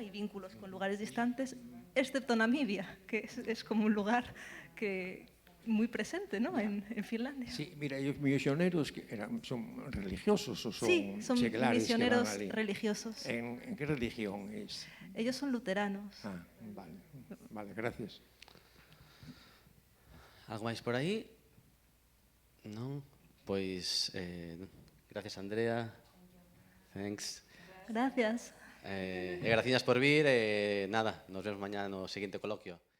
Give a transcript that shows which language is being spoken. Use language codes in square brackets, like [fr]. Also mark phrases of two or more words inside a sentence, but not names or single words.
[es] Y vínculos con lugares distantes, excepto Namibia, que es como un lugar que muy presente, ¿no? en Finlandia. Sí, mira, los misioneros son religiosos o son Sí, son seglares misioneros [gl] que van ali? [es] religiosos. ¿En qué religión es? Ellos son luteranos. Ah, vale, gracias. [gl] Algo máis por aí? Non? Pois, gracias, Andrea. Thanks. Gracias. E gracias por vir. Nada, nos vemos mañá no seguinte coloquio.